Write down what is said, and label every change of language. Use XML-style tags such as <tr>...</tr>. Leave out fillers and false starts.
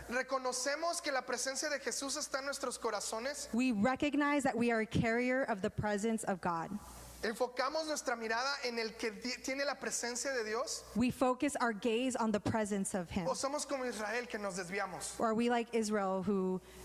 <es>reconocemos que la presencia de Jesús está en nuestros corazones,</es> <en>we recognize that we are a carrier of the presence of God.</en> <es>enfocamos nuestra mirada en el que tiene la presencia de Dios,</es> <en>We focus our gaze on the presence of Him.</en> <es>o somos como Israel que nos desviamos,</es> <en>Or are we like Israel who</en>